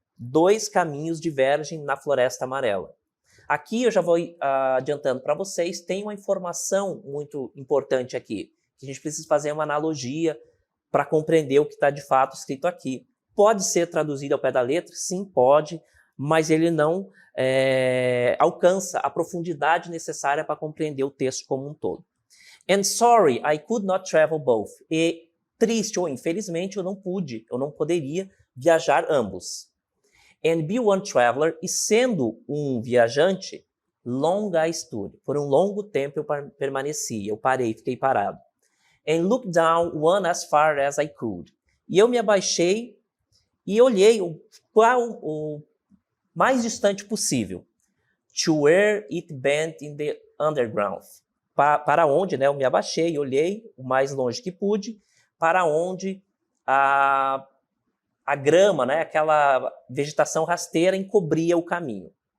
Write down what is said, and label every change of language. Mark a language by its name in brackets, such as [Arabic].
[Portuguese] 2 caminhos divergem na floresta amarela. Aqui eu já vou adiantando para vocês, tem uma informação muito importante aqui, que a gente precisa fazer uma analogia para compreender o que está de fato escrito aqui. Pode ser traduzido ao pé da letra? Sim, pode, mas ele não alcança a profundidade necessária para compreender o texto como um todo. [English] And sorry, I could not travel both. [Portuguese] E triste ou infelizmente eu não poderia viajar ambos. [English] And be one traveler, [Portuguese] e sendo um viajante, [English] long I stood. [Portuguese] Por um longo tempo eu permaneci, eu parei, fiquei parado. [English] And looked down one as far as I could. [Portuguese] E eu me abaixei e olhei o mais distante possível. [English] To where it bent in the underground. [Portuguese] Para onde, né, eu me abaixei e olhei o mais longe que pude, para onde a grama, né, aquela vegetação rasteira encobria o caminho.